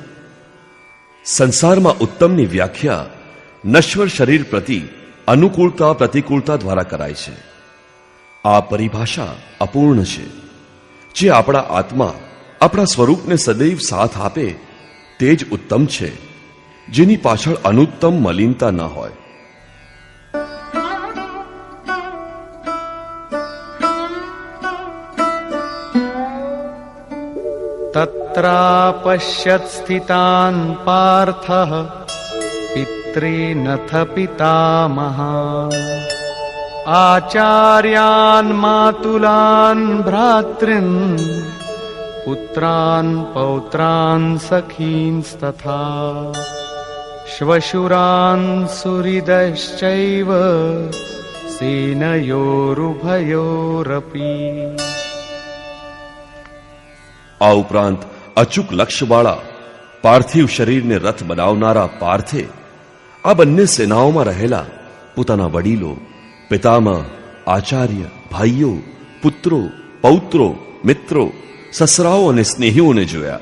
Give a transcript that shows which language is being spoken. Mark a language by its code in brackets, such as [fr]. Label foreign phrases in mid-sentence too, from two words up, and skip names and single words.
[gu] સંસારમાં ઉત્તમની વ્યાખ્યા નશ્વર શરીર પ્રતિ અનુકૂળતા પ્રતિકૂળતા દ્વારા કરાય છે. આ પરિભાષા અપૂર્ણ છે. જે આપણા આત્મા, આપણા સ્વરૂપને સદૈવ સાથ આપે તે જ ઉત્તમ છે, જેની પાછળ અનુત્તમ મલિનતા ન હોય. [sa] तत्रापश्यत् स्थितान् पार्थः पितॄनथ पितामहान् आचार्यान् मातुलान् भ्रातॄन् पुत्रान् पौत्रान् सखींस्तथा श्वशुरान सुहृदश्चैव सेनयोरुभयोरपी. [gu] આ ઉપરાંત અચૂક લક્ષ્યવાળા પાર્થિવ શરીરને રથ બનાવનારા પાર્થે આ બંને સેનાઓમાં રહેલા પોતાના વડીલો, પિતામહ, આચાર્ય, ભાઈઓ, પુત્રો, પૌત્રો, મિત્રો, સસરાઓ અને સ્નેહીઓને જોયા.